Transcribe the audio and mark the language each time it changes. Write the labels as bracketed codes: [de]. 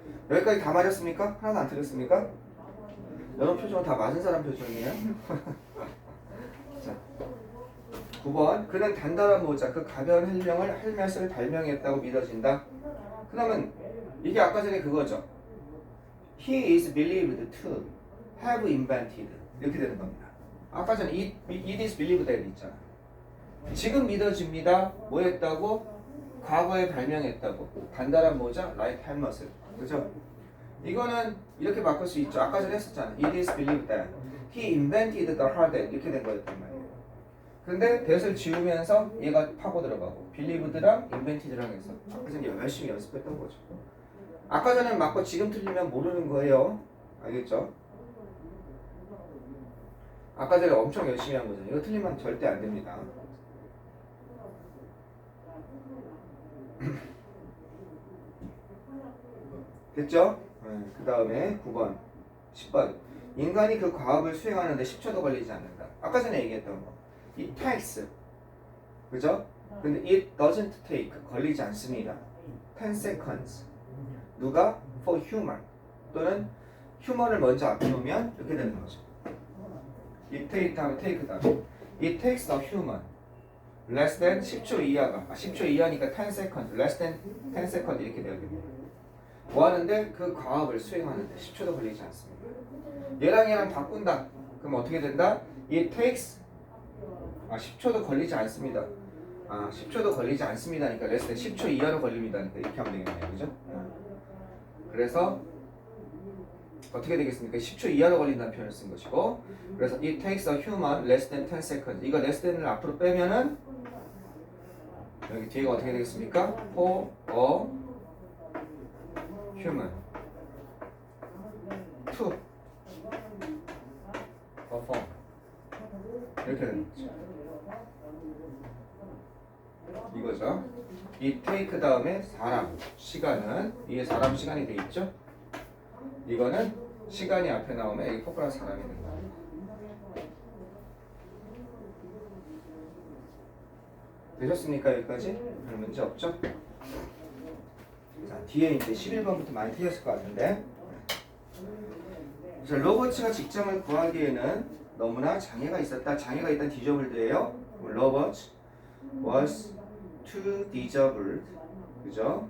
[ko] 여기까지 다 맞았습니까? 하나도 안 틀렸습니까? 여러분 표정은 다 맞은 사람 표정이에요? 자. 9번 그는 단단한 모자 그 가벼운 헬멧을 발명했다고 믿어진다. 그러면 이게 아까 전에 그거죠. [en] He is believed to have invented [ko] 이렇게 되는 겁니다. 아까 전에 [en] it is believed that [ko] 있잖아. 지금 믿어집니다. 뭐 했다고? 과거에 발명했다고. 단단한 모자 [en] like helmet [ko] 을. 그죠? 이거는 이렇게 바꿀 수 있죠. 아까 전에 했었잖아. [en] It is believed that he invented the hard hat [ko] 이렇게 된 거였단 말이에요. 근데 that을 지우면서 얘가 파고 들어가고 believed랑 invented랑 해서 아까 전에 열심히 연습했던 거죠. 아까 전에 맞고 지금 틀리면 모르는 거예요. 알겠죠? 아까 전에 엄청 열심히 한 거잖아요. 이거 틀리면 절대 안 됩니다. 됐죠? 그 다음에 9번, 10번. 인간이 그 과업을 수행하는데 10초도 걸리지 않는다. 아까 전에 얘기했던 거. [en] It takes. [ko] 그죠? [en] 근데 it doesn't take. [ko] 걸리지 않습니다. [en] 10 seconds. [ko] 누가? [en] For human. [ko] 또는 human을 먼저 앞에 놓으면 이렇게 되는 거죠. [en] It take 다음에 take 다음에. It takes a human. [ko] less than 10초 이하가. 10초 이하니까 10 seconds. [en] less than 10 seconds [ko] 이렇게 되어야겠네요. 뭐 하는데? 그 과업을 수행하는데 10초도 걸리지 않습니다. 얘랑 바꾼다. 그럼 어떻게 된다? [en] It takes [ko] 10초도 걸리지 않습니다. 10초도 걸리지 않습니다니까 [en] less than [ko] 10초 이하로 걸립니다니까 이렇게 하면 되겠네요. 그죠? 그래서 어떻게 되겠습니까? 10초 이하로 걸린다는 표현을 쓴 것이고 그래서 [en] it takes a human less than 10 seconds [ko] 이거 [en] less than [ko] 을 앞으로 빼면은 여기 뒤에가 어떻게 되겠습니까? [en] For a human to perform [ko] 이렇게 되는 거죠. 이거죠. 이 take 다음에 사람 시간은 이게 사람 시간이 돼 있죠. 이거는 시간이 앞에 나오면 이게 포괄한 사람이 된다. 되셨습니까? 여기까지? 별 문제 없죠? 자, 뒤에 이제 11번부터 많이 틀렸을 것 같은데 자, 로버츠가 직장을 구하기에는 너무나 장애가 있었다. 장애가 있다는 디저블드예요. [en] 로버츠 was too disabled [ko] 그죠?